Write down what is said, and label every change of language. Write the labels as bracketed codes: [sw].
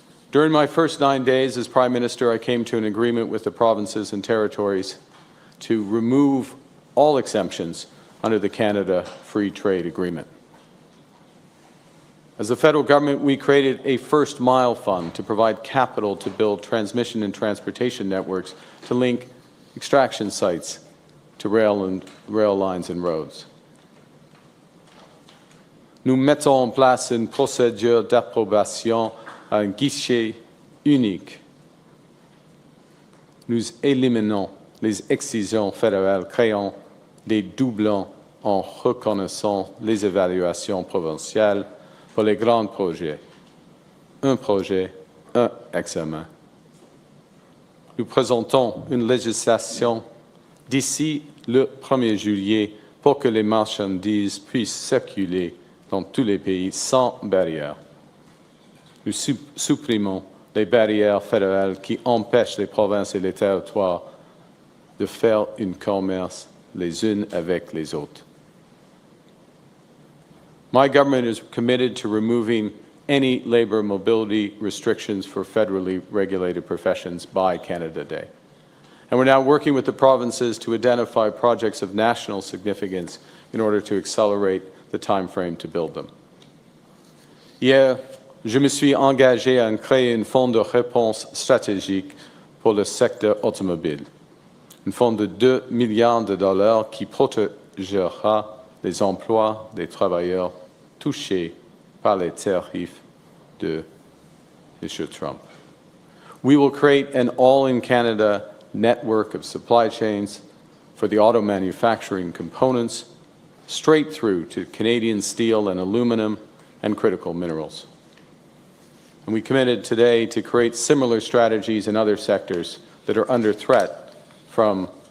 [en] During my first 9 days as Prime Minister, I came to an agreement with the provinces and territories to remove all exemptions under the Canada Free Trade Agreement. As the federal government, we created a First Mile Fund to provide capital to build transmission and transportation networks to link extraction sites to rail lines and roads. [fr] Nous mettons en place une procédure d'approbation à un guichet unique. Nous éliminons les excisions fédérales, créant des doublons en reconnaissant les évaluations provinciales pour les grands projets. Un projet, un examen. Nous présentons une législation d'ici le 1er juillet pour que les marchandises puissent circuler dans tous les pays sans barrière. Nous supprimons les barrières fédérales qui empêchent les provinces et les territoires de faire un commerce les unes avec les autres. [en] My government is committed to removing any labor mobility restrictions for federally regulated professions by Canada Day. And we're now working with the provinces to identify projects of national significance in order to accelerate the time frame to build them. [fr] Hier, je me suis engagé à créer un fonds de réponse stratégique pour le secteur automobile, un fonds de 2 milliards de dollars qui protégera les emplois des travailleurs touchés par les tarifs de M. Trump. [en] We will create an all-in-Canada network of supply chains for the auto manufacturing components, straight through to Canadian steel and aluminum and critical minerals. And we committed today to create similar strategies in other sectors that are under threat from